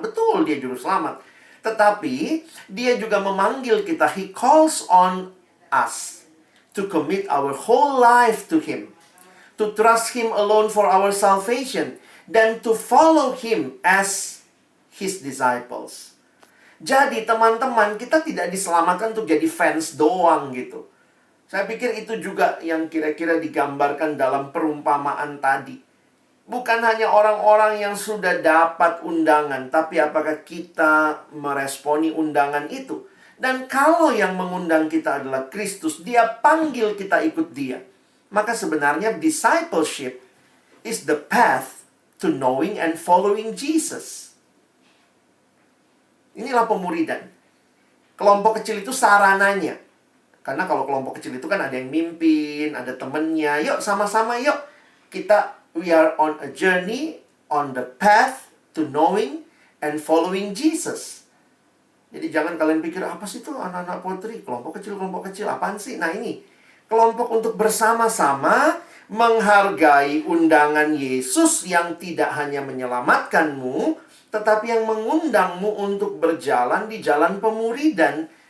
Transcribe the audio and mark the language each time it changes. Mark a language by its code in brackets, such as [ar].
[id] Betul, Dia juru selamat. Tetapi, Dia juga memanggil kita. [en] He calls on us to commit our whole life to Him. To trust Him alone for our salvation. [id] Dan [en] to follow Him as His disciples. [id] Jadi, teman-teman, kita tidak diselamatkan untuk jadi fans doang gitu. Saya pikir itu juga yang kira-kira digambarkan dalam perumpamaan tadi. Bukan hanya orang-orang yang sudah dapat undangan, tapi apakah kita meresponi undangan itu. Dan kalau yang mengundang kita adalah Kristus, Dia panggil kita ikut Dia. Maka sebenarnya [en] discipleship is the path to knowing and following Jesus. [id] Inilah pemuridan. Kelompok kecil itu sarananya. Karena kalau kelompok kecil itu kan ada yang mimpin, ada temennya. Yuk, sama-sama yuk. [en] We are on a journey, on the path to knowing and following Jesus. [id] Jadi jangan kalian pikir, apa sih itu anak-anak potri? Kelompok kecil, apaan sih? Nah ini, kelompok untuk bersama-sama menghargai undangan Yesus yang tidak hanya menyelamatkanmu, tetapi yang mengundangmu untuk berjalan di jalan pemuridan.